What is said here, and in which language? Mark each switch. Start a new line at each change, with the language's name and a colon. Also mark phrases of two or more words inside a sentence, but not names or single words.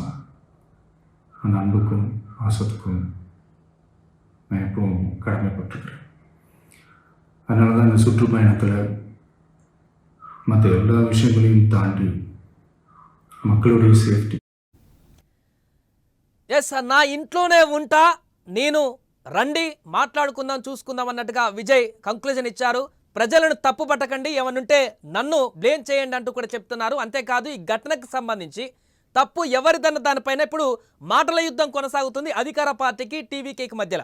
Tamil: அந்த அன்புக்கும் பாசத்துக்கும் நான் எப்பவும் கடமைப்பட்டிருக்கிறேன். அதனால தான் இந்த சுற்றுப்பயணத்தில் மற்ற எல்லா விஷயங்களையும் தாண்டி மக்களுடைய சேஃப்டி.
Telugu: ఎస్, నా ఇంట్లోనే ఉంటా, నేను రండి మాట్లాడుకుందాం చూసుకుందాం అన్నట్టుగా విజయ్ కంక్లూజన్ ఇచ్చారు. ప్రజలను తప్పు పట్టకండి, ఏమనుంటే నన్ను బ్లేమ్ చేయండి అంటూ కూడా చెప్తున్నారు. అంతేకాదు ఈ ఘటనకు సంబంధించి తప్పు ఎవరిదన్న దానిపైన ఇప్పుడు మాటల యుద్ధం కొనసాగుతుంది అధికార పార్టీకి టీవీకేకి మధ్యలో.